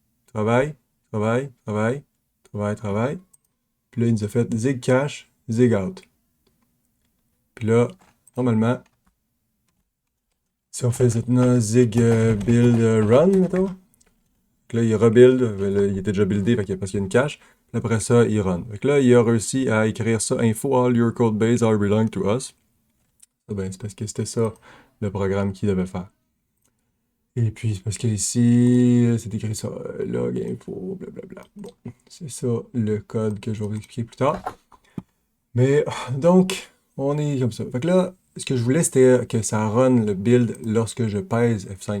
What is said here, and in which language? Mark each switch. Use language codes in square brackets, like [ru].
[fr] Travail, travail, travail, travail, travail. Puis là, il nous a fait zig cache, zig out. Puis là, normalement, si on fait maintenant zig build run, mettons. Puis là, il rebuild. Là, il était déjà buildé parce qu'il y a une cache. Puis après ça, il run. Donc là, il a réussi à écrire ça. [en] Info all your code base are belong to us. [fr] Ah ben, c'est parce que c'était ça le programme qu'il devait faire. Et puis, c'est parce qu'ici, c'est écrit ça, log info, blablabla. Bon, c'est ça le code que je vais vous expliquer plus tard. Mais, donc, on est comme ça. Fait que là, ce que je voulais, c'était que ça run le build lorsque je pèse F5.